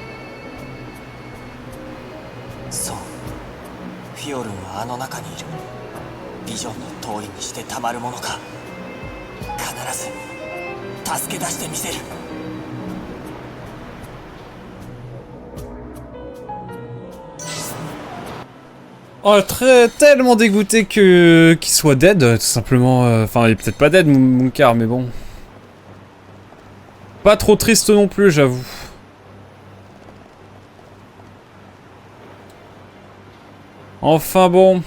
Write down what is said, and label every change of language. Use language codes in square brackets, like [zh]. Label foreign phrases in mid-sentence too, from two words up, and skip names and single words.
[ja] そう、フィオルンはあの中にいる。ビジョンの通りにしてたまるものか。必ず助け出してみせる。 [fr] Oh, tellement dégoûté qu'il soit dead, tout simplement. Enfin, il est peut-être pas dead, mon car, mais bon. Pas trop triste non plus, j'avoue. Enfin bon.